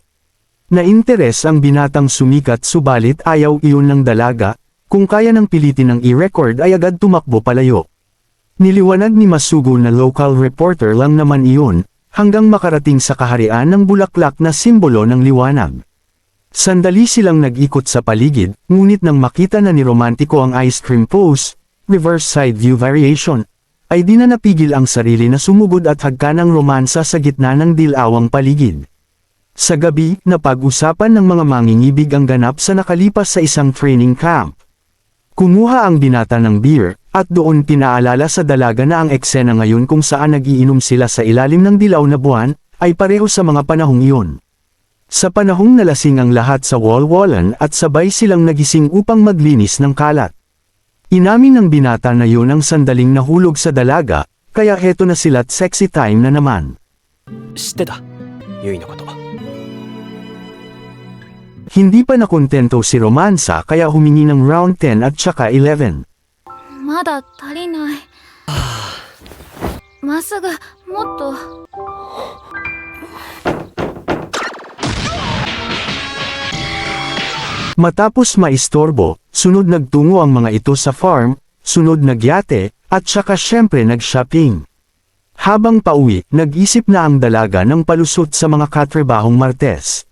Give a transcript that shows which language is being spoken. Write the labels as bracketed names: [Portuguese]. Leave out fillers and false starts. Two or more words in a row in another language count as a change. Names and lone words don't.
[Filipino] Na-interes ang binatang sumikat subalit ayaw iyon ng dalaga, kung kaya nang pilitin ng i-record ay agad tumakbo palayo. Niliwanag ni Masugo na local reporter lang naman iyon, hanggang makarating sa kaharian ng bulaklak na simbolo ng liwanag. Sandali silang nag-ikot sa paligid, ngunit nang makita na ni Romantiko ang [English] ice cream pose, reverse side view variation, [Filipino] ay di na napigil ang sarili na sumugod at hagka ng romansa sa gitna ng dilawang paligid. Sa gabi, napag-usapan ng mga mangingibig ang ganap sa nakalipas sa isang training camp. Kumuha ang binata ng beer, at doon pinaalala sa dalaga na ang eksena ngayon kung saan nagiinom sila sa ilalim ng dilaw na buwan, ay pareho sa mga panahong iyon. Sa panahong nalasing ang lahat sa wall-wallan at sabay silang nagising upang maglinis ng kalat. Inamin ng binata na yun ang sandaling nahulog sa dalaga, kaya heto na sila't [English] sexy time [Filipino] na naman. [Japanese] 知ってたユイのこと。 [Filipino] Hindi pa nakontento si Romansa kaya humingi ng round 10 at saka 11. [Japanese] まだ足りない。まっすぐもっと。 [Filipino] Matapos maistorbo, sunod nagtungo ang mga ito sa farm, sunod nagyate, at saka syempre nag-shopping. Habang pauwi, nag-isip na ang dalaga ng palusot sa mga katrabahong Martes.